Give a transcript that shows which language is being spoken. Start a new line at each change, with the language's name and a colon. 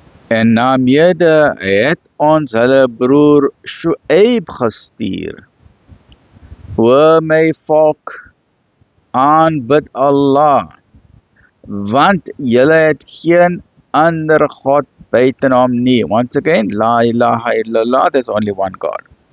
Afrikaans: En na mede het ons hulle broer Shu'aib gestuur. O my volk, aanbid Allah, want julle het geen ander God buiten hom nie.
English: Once again,
Arabic: La ilaha illallah,
English: there's only one God.